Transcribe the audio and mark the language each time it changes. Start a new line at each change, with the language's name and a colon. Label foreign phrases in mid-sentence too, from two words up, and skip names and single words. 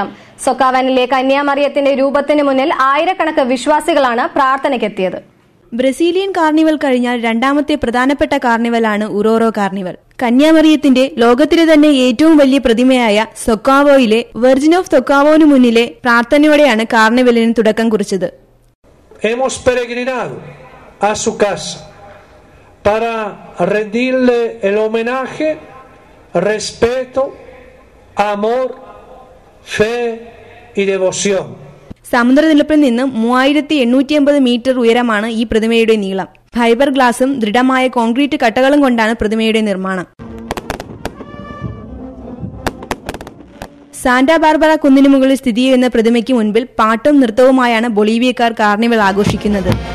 Malayalam: സൊക്കാവനിലെ കന്യാമറിയത്തിന്റെ രൂപത്തിന് മുന്നിൽ ആയിരക്കണക്കിന് വിശ്വാസികളാണ് പ്രാർത്ഥനയ്ക്കെത്തിയത്. ബ്രസീലിയൻ കാർണിവൽ കഴിഞ്ഞാൽ രണ്ടാമത്തെ പ്രധാനപ്പെട്ട കാർണിവലാണ് ഉറോറോ കാർണിവൽ. കന്യാമറിയത്തിന്റെ ലോകത്തിലെ തന്നെ ഏറ്റവും വലിയ പ്രതിമയായ സൊക്കാവോയിലെ വെർജിൻ ഓഫ് സൊക്കാവോനു മുന്നിലെ പ്രാർത്ഥനയോടെയാണ് കാർണിവലിന് തുടക്കം കുറിച്ചത്.
Spanish: Hemos peregrinado a su casa para rendirle el homenaje, respeto, amor, fe y devoción.
Malayalam: സമുദ്രനിരപ്പിൽ നിന്നും 3850 മീറ്റർ ഉയരമാണ് ഈ പ്രതിമയുടെ നീളം. ഫൈബർ ഗ്ലാസും ദൃഢമായ കോൺക്രീറ്റ് കട്ടകളും കൊണ്ടാണ് പ്രതിമയുടെ നിർമ്മാണം. സാന്റാ ബാർബറ കുന്നിനു മുകളിൽ സ്ഥിതി ചെയ്യുന്ന പ്രതിമയ്ക്ക് മുൻപിൽ പാട്ടും നൃത്തവുമായാണ് ബൊളീവിയക്കാർ കാർണിവൽ ആഘോഷിക്കുന്നത്.